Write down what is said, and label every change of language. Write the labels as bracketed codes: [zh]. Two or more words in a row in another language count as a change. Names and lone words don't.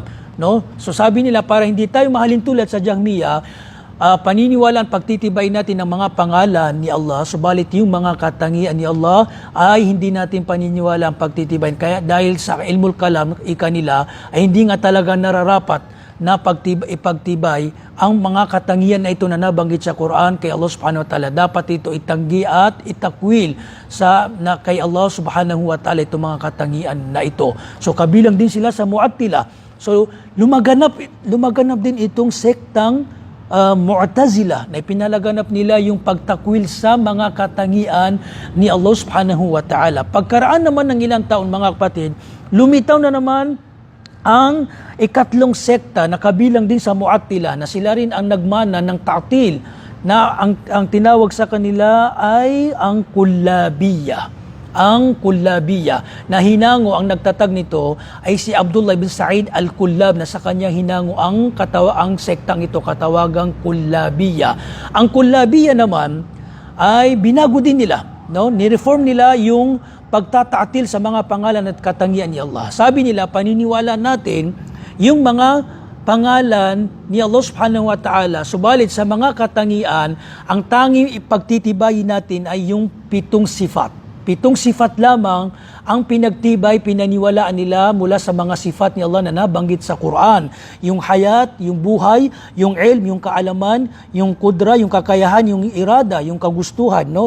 [tl] So sabi nila, para hindi tayo mahalin tulad sa Jahmiyah, paniniwalaan, pagtitibay natin ng mga pangalan ni Allah, subalit yung mga katangian ni Allah ay hindi natin paniniwala ang pagtitibay. Kaya dahil sa [ar] علم الكلام, [tl] nila, ay hindi nga talaga nararapat na ipagtibay ang mga katangian na ito na nabanggit sa Quran kay Allah [ar] سبحانه وتعالى. [tl] Dapat ito itanggi at itakwil na kay Allah [ar] سبحانه وتعالى [tl] itong mga katangian na ito. So kabilang din sila sa Mu'attila. So lumaganap din itong sektang Mu'tazila, na ipinalaganap nila yung pagtakwil sa mga katangian ni Allah [ar] سبحانه وتعالى. [tl] Pagkaraan naman ng ilang taon, mga kapatid, lumitaw na naman ang ikatlong sekta na kabilang din sa Mu'attila na sila rin ang nagmana ng ta'til na ang tinawag sa kanila ay ang Kullabiyya. Ang Kullabiyya na hinango ang nagtatag nito ay si Abdullah bin Sa'id al-Kullab na sa kanya hinango ang sektang ito katawagang Kullabiyya. Ang Kullabiyya naman ay binago din nila, no? Ni-reform nila yung pagtataatil sa mga pangalan at katangian ni Allah. Sabi nila, paniniwala natin yung mga pangalan ni Allah [ar] سبحانه وتعالى, [tl] subalit sa mga katangian, ang tanging ipagtitibayin natin ay yung 7 sifat. 7 sifat lamang ang pinagtibay, pinaniwalaan nila mula sa mga sifat ni Allah na nabanggit sa Quran. Yung hayat, yung buhay, yung ilm, yung kaalaman, yung kudra, yung kakayahan, yung irada, yung kagustuhan, no?